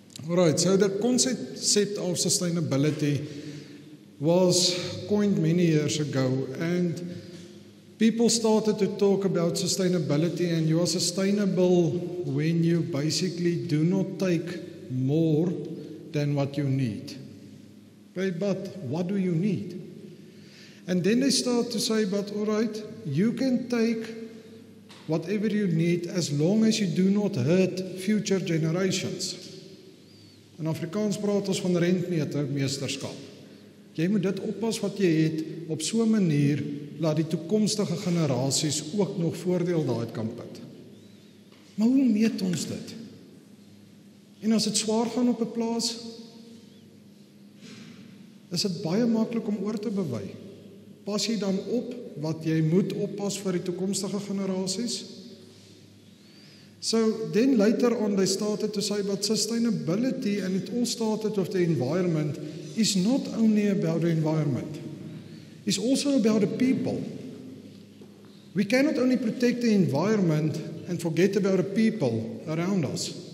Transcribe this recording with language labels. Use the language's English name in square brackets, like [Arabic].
[English] All right, so the concept of sustainability was coined many years ago, and people started to talk about sustainability, and you are sustainable when you basically do not take more than what you need. Okay, but what do you need? And then they start to say, but all right, you can take whatever you need as long as you do not hurt future generations. [Afrikaans] In Afrikaans praat ons van rentmeesterskap. Jy moet dit oppas wat jy het op so 'n manier laat die toekomstige generasies ook nog voordeel daaruit kan put. Maar hoe meet ons dit? En as dit swaar gaan op 'n plaas, is dit baie maklik om oor te bewy. Pas jy dan op wat jy moet oppas vir die toekomstige generasies? [English] So then later on they started to say, but sustainability, and it all started with the environment, is not only about the environment. It's also about the people. We cannot only protect the environment and forget about the people around us.